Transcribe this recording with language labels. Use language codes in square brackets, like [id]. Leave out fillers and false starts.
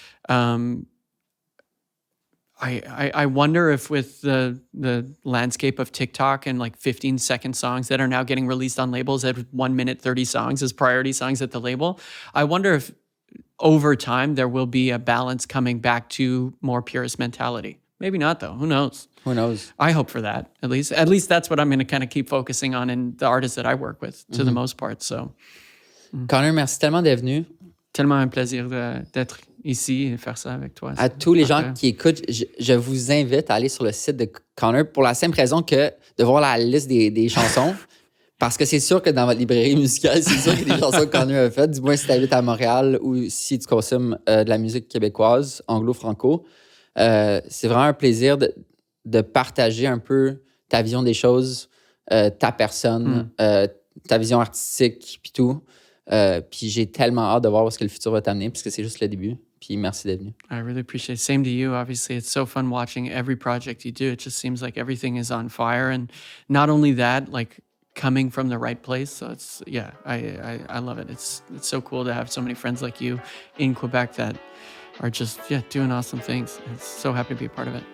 [en] I wonder if with the landscape of TikTok and like 15-second songs that are now getting released on labels at 1 minute 30 songs as priority songs at the label, I wonder if over time there will be a balance coming back to more purist mentality. Maybe not though. Who knows? Who knows? I hope for that at least. At least that's what I'm going to kind of keep focusing on in the artists that I work with to the most part. So, [fr] Connor, merci tellement d'être venu. Tellement un plaisir d'être ici et faire ça avec toi. À tous les gens qui écoutent, je vous invite à aller sur le site de Connor pour la simple raison que de voir la liste des chansons. Parce que c'est sûr que dans votre librairie musicale, c'est sûr qu'il y a des chansons que Connor a faites. Du moins, si tu habites à Montréal ou si tu consommes de la musique québécoise, anglo-franco. C'est vraiment un plaisir de partager un peu ta vision des choses, ta personne, ta vision artistique, puis tout. Puis j'ai tellement hâte de voir où est-ce que le futur va t'amener, parce que c'est juste le début. Puis merci d'être venu. [en] I really appreciate it. Same to you. Obviously, it's so fun watching every project you do. It just seems like everything is on fire. And not only that, like coming from the right place. So it's, yeah, I love it. It's so cool to have so many friends like you in Quebec that are just, doing awesome things. It's so happy to be a part of it.